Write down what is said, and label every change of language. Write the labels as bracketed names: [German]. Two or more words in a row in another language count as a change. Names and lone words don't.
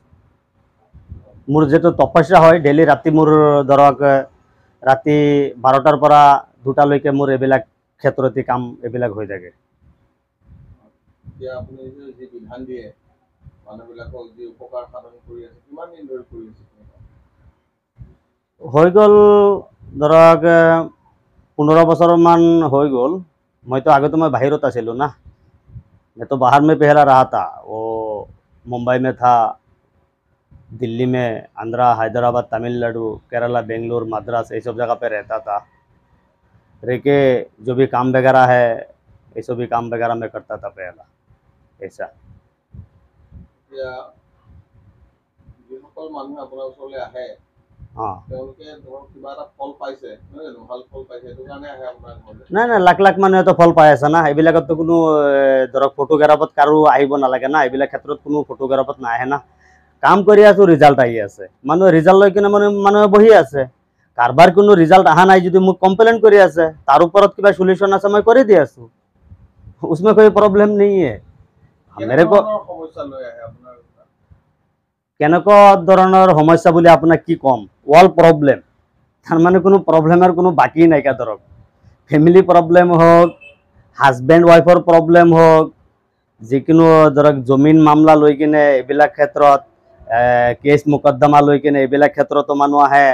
[Assamese] মোৰ যিটো তপস্যা হয় ডেইলি ৰাতি মোৰ ধৰক ৰাতি 12টাৰ পৰা 2টালৈকে মোৰ এইবিলাক ক্ষেত্ৰতে কাম এইবিলাক হৈ থাকে। হৈ গ'ল ধৰক 15 বছৰমান হৈ গ'ল। মইতো আগতে [Hindi] मैं बाहर आছিলোঁ ना, मैं तो बाहर में पहला रहा था। वो मुंबई में था, दिल्ली में, आंध्रा, हैदराबाद, तमिलनाडु, केरला, बेंगलुरु, मद्रास, ये सब जगह पे रहता था। रह के जो भी काम वगैरह है ये सब भी काम वगैरह मैं करता था पहला। ऐसा हाँ [Assamese] নাই নাই লাখ লাখ মানুহে তো ফল পাই আছে না। এইবিলাকতো কোনো ধৰক ফটোগ্ৰাফত কাৰো আহিব নালাগে না, এইবিলাক ক্ষেত্ৰত কোনো ফটোগ্ৰাফত নাহে না। কাম কৰি আছো, ৰিজাল্ট আহি আছে, মানুহে ৰিজাল্ট লৈ কিনে মানুহে বহি আছে। কাৰোবাৰ কোনো ৰিজাল্ট অহা নাই যদি মোক কমপ্লেইন কৰি আছে, তাৰ ওপৰত কিবা সলিউশন আছে মই কৰি দি আছো, [Hindi] उसमें कोई प्रॉब्लम नहीं है। मेरे को [Assamese] কেনেকুৱা ধৰণৰ সমস্যা বুলি আপোনাক কি ক'ম, [English] all problem. [Assamese] তাৰমানে কোনো প্ৰব্লেমৰ কোনো বাকী নাইকিয়া। ধৰক [English] family problem [Assamese] হওক, হাজবেণ্ড ৱাইফৰ প্ৰব্লেম হওক, যিকোনো ধৰক জমিন মামলা লৈ কিনে এইবিলাক ক্ষেত্ৰত কেছ মোকদ্দমা লৈ কিনে এইবিলাক ক্ষেত্ৰতো মানুহ আহে।